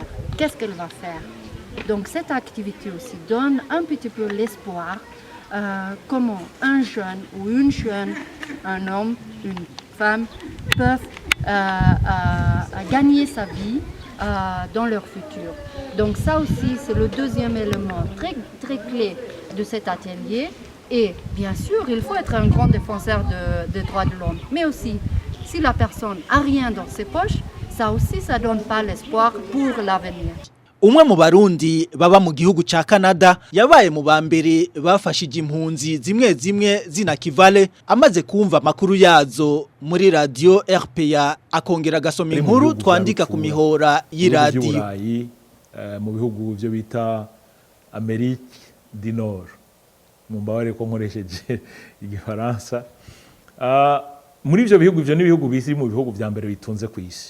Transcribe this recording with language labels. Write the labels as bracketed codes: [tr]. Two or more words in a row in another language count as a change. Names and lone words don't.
[fr] Qu'est-ce qu'elle va faire? Donc cette activité aussi donne un petit peu l'espoir comment un jeune ou une jeune, un homme, une femme peuvent gagner sa vie dans leur futur. Donc ça aussi, c'est le deuxième élément très, très clé de cet atelier. Et bien sûr, il faut être un grand défenseur des droits de l'homme. Mais aussi, si la personne n'a rien dans ses poches, ça aussi, ça ne donne pas l'espoir pour l'avenir. [rn] Umwe mu Barundi baba mu gihugu ca Canada yabaye mu bambere bafashije impunzi zimwe z'Inakivale amaze kumva makuru yazo muri radio RPA akongera gasoma inkuru twandika ku mihora y'iradio mu bihugu byo bita Amerique du Nord mu mbaware ko nkoresheje igifaransa muri ivyo bihugu byo n'ibihugu bisi mu bihugu vya mbere bitunze ku isi.